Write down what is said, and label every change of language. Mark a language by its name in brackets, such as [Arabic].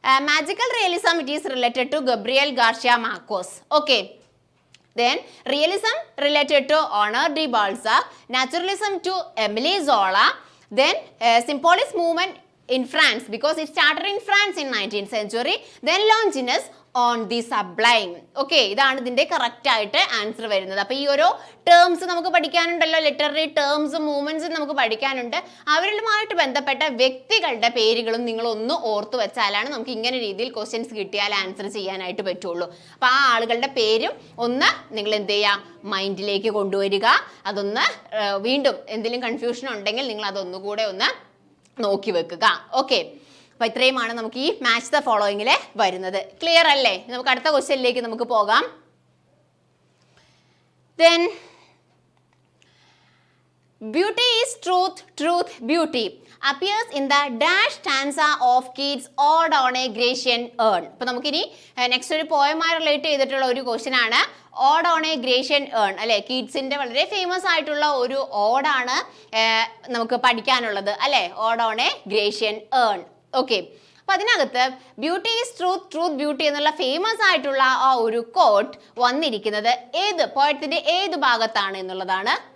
[English] Magical realism it is related to Gabriel Garcia Marquez. Okay, then realism related to Honor de Balzac, naturalism to Emile Zola, then symbolist movement in France because it started in France in 19th century, then Longinus on the sublime. [Malayalam] Okay, ഇതാണ് ഇതിന്റെ correct ആയിട്ട് answer വരുന്നത്. അപ്പൊ ഈ ഓരോ terms നമുക്ക് പഠിക്കാനുണ്ടല്ലോ, literary ടേംസും മൂവ്മെന്റ്സും നമുക്ക് പഠിക്കാനുണ്ട്. അവരുമായിട്ട് ബന്ധപ്പെട്ട വ്യക്തികളുടെ പേരുകളും നിങ്ങൾ ഒന്ന് ഓർത്തു വെച്ചാലാണ് നമുക്ക് ഇങ്ങനെ രീതിയിൽ ക്വസ്റ്റ്യൻസ് കിട്ടിയാൽ ആൻസർ ചെയ്യാനായിട്ട് പറ്റുള്ളൂ. അപ്പൊ ആ ആളുകളുടെ പേരും ഒന്ന് നിങ്ങൾ എന്ത് ചെയ്യാം, മൈൻഡിലേക്ക് കൊണ്ടുവരിക. അതൊന്ന് വീണ്ടും എന്തെങ്കിലും കൺഫ്യൂഷൻ ഉണ്ടെങ്കിൽ നിങ്ങൾ അതൊന്നുകൂടെ ഒന്ന് നോക്കി വെക്കുക. ഓക്കെ, അപ്പൊ ഇത്രയുമാണ് നമുക്ക് ഈ മാച്ച് ദ ഫോളോയിങ്ങില് വരുന്നത്. ക്ലിയർ അല്ലേ? നമുക്ക് അടുത്ത ക്വസ്റ്റ്യനിലേക്ക് നമുക്ക് പോകാം. [English] Then beauty is truth beauty appears in the dash stanza of Keats' Ode on a Grecian Urn. [Malayalam] അപ്പൊ നമുക്കിനി നെക്സ്റ്റ് ഒരു പോയമായി റിലേറ്റ് ചെയ്തിട്ടുള്ള ഒരു ക്വസ്റ്റ്യൻ ആണ് odd on A Grecian earn അല്ലെ. കീറ്റ്സിന്റെ വളരെ ഫേമസ് ആയിട്ടുള്ള ഒരു ഓഡാണ് നമുക്ക് പഠിക്കാനുള്ളത് അല്ലെ. Odd on A Grecian earn. Okay, അപ്പൊ അതിനകത്ത് [English] beauty is truth beauty [Malayalam] എന്നുള്ള ഫേമസ് ആയിട്ടുള്ള ആ ഒരു കോട്ട് വന്നിരിക്കുന്നത് ഏത് പോയത്തിന്റെ ഏത് ഭാഗത്താണ് എന്നുള്ളതാണ്.